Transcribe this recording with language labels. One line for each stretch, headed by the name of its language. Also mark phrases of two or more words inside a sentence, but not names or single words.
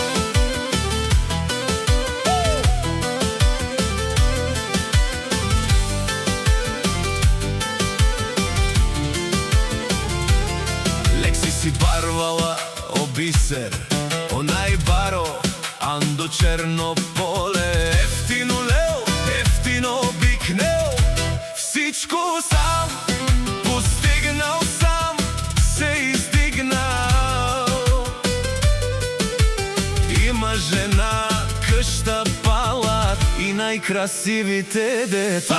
Romany: Лекси си барвала о Бисер, о најбаро, Андо Чернополе. Ефтино лео, ефтино бикнео,
Bulgarian: всичко сам постигнал, сам се издигнал. Има жена, къща, палат и најкрасивите деца.